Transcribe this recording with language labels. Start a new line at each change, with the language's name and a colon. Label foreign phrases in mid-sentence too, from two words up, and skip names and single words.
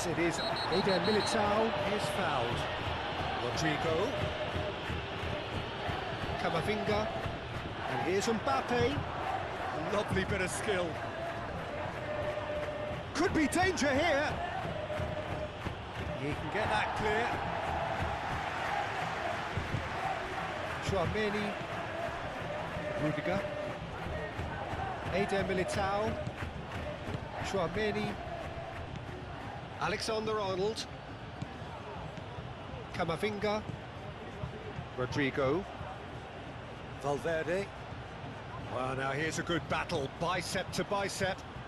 English: It is Eder Militao is fouled. Rodrigo. Camavinga. And here's Mbappe. A lovely bit of skill. Could be danger here. He can get that clear. Chouameni. Rudiger. Eder Militao. Chouameni. Alexander-Arnold. Camavinga. Rodrigo. Valverde. Well, now here's a good battle, bicep to bicep.